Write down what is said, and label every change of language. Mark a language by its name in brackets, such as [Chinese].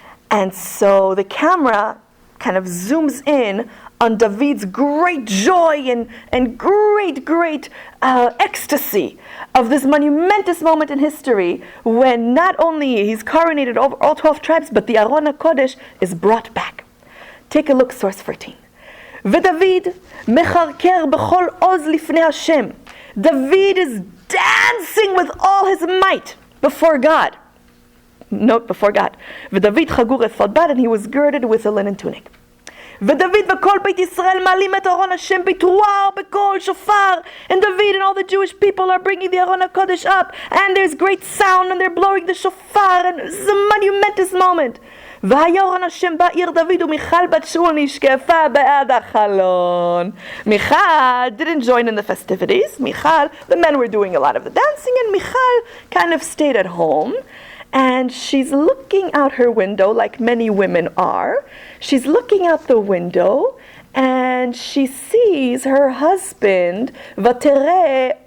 [English] And so the camera kind of zooms in on David's great joy and great ecstasy of this monumentous moment in history when not only he's coronated over all 12 tribes, but the Aron HaKodesh is brought back. Take a look, source 14. [Hebrew] ודוד מחרקר בכל עוז לפני השם. [English] David is dancing with all his might before God. Note, before God. [Hebrew] ודוד חגור אפוד בד, [English] and he was girded with a linen tunic. [Hebrew] ודוד וכל בית ישראל מעלים את ארון השם בתרועה בקול שופר. [English] And David and all the Jewish people are bringing the Aron HaKodesh up, and there's great sound, and they're blowing the shofar, and it's a monumentous moment. [Hebrew] והיה ארון השם בעיר דוד ומיכל בת שאול נשקפה בעד החלון. [English] Michal didn't join in the festivities. Michal, the men were doing a lot of the dancing, and Michal kind of stayed at home. And she's looking out her window like many women are. She's looking out the window and she sees her husband, Vatere.